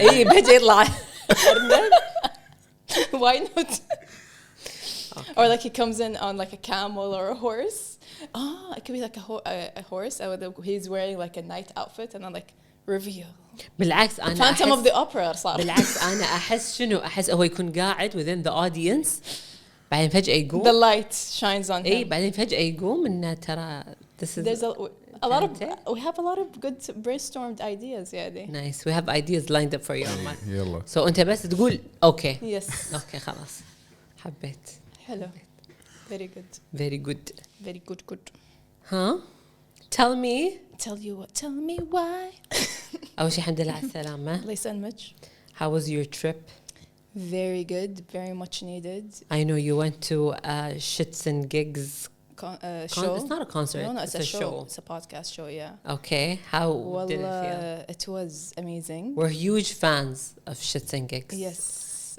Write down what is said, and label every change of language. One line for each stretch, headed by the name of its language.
Arabic: إيه فجأة يطلع أرنب.
English: Why not? Okay. Or like he comes in on like a camel or a horse. It could be like a horse and he's wearing like a night outfit and then like reveal.
Arabic: بالعكس أنا Phantom of the Opera صار. بالعكس أنا أحس هو يكون قاعد
English: within the audience
Arabic: بعدين فجأة يقوم.
English: The light shines on him.
Arabic: إيه بعدين فجأة يقوم إنه ترى
English: this is. There's a lot of we have a lot of good brainstormed ideas يعني. Nice. We have ideas lined up for you, Omar.
Arabic: يلا. So أنت بس تقول okay.
English: Yes.
Arabic: Okay خلاص. حبيت.
English: Hello. Very good. Very good. Very good. Huh? Tell me. Tell you what? Tell me why.
Arabic: أول شيء الحمد لله على السلامة. الله يسلمك.
English: How was your trip? Very good. Very much needed. I know you went to SHXTSNGIGS show. It's not a concert. No, it's a show. It's a podcast show. Yeah. Okay. How did it feel? It was amazing. We're huge fans of SHXTSNGIGS. Yes.